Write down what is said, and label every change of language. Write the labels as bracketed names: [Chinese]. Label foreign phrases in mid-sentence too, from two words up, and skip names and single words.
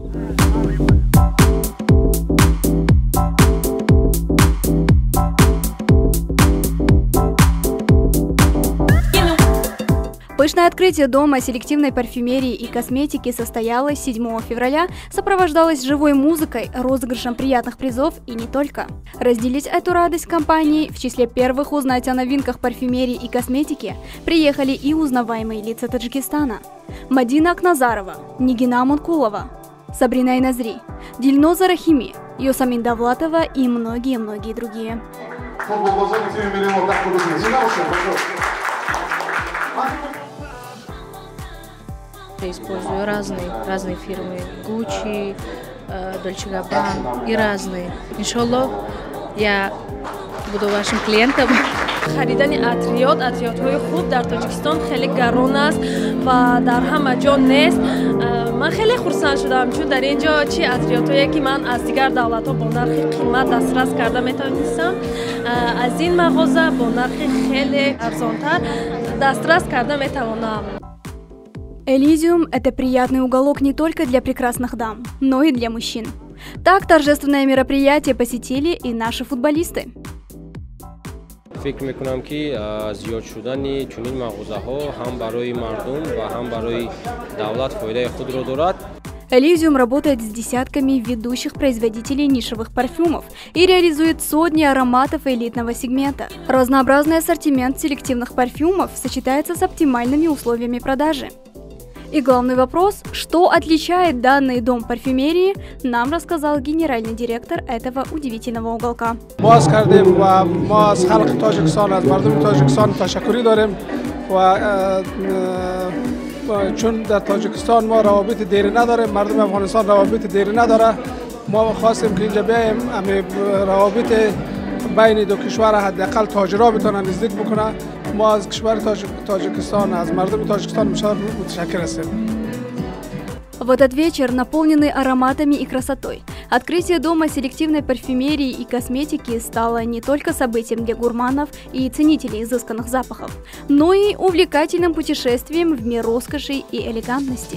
[Russian] Пышное открытие дома селективной парфюмерии и косметики состоялось 7 февраля, сопровождалось живой музыкой, розыгрышем приятных призов и не только. Разделить эту радость компании, в числе первых узнать о новинках парфюмерии и косметики, приехали и узнаваемые лица Таджикистана. Мадина Акназарова, Нигина Мункулова, Сабрина Иназри, Дильноза Рахими, Йосамин Давлатова и многие-многие другие. Я использую разные фирмы, Gucci, Dolce & Gabbana и разные. Иншаллах, я буду вашим клиентом. [Persian] خریدن عطریات‌های خوب در تاجیکستان خیلی گران است و در همه جا نیست. من خیلی خرسند شدم چون در اینجا چی عطریاتایی که من از دیگر دولت‌ها با نرخ قیمت دسترس کرده میتونستم از این مغازه با نرخ خیلی ارزان‌تر دسترس کرده میتوانم. [Russian] Элизиум – это приятный уголок не только для прекрасных дам, но и для мужчин. Так торжественное мероприятие посетили и наши футболисты. [Persian] فکر میکنم که زیاد شدن چنین مغازه‌ها هم برای مردم و هم برای دولت فایده خود را دارد. [Russian] Элизиум работает с десятками ведущих производителей нишевых парфюмов и реализует сотни ароматов элитного сегмента. Разнообразный ассортимент селективных парфюмов сочетается с оптимальными условиями продажи. И главный вопрос, что отличает данный дом парфюмерии, нам рассказал генеральный директор этого удивительного уголка. [Persian] چون در تاجیکستان ما روابط دیری نداریم، مردم افغانستان روابط دیری نداره، ما خواستیم که اینجا بیایم روابط بین دو کشور حداقل تاجرها بتونن نزدیک بکنه. ما از کشور تاجیکستان، از مردم تاجیکستان متشکر هستیم. [Russian] В этот вечер, наполненный ароматами и красотой, открытие дома селективной парфюмерии и косметики стало не только событием для гурманов и ценителей изысканных запахов, но и увлекательным путешествием в мир роскоши и элегантности.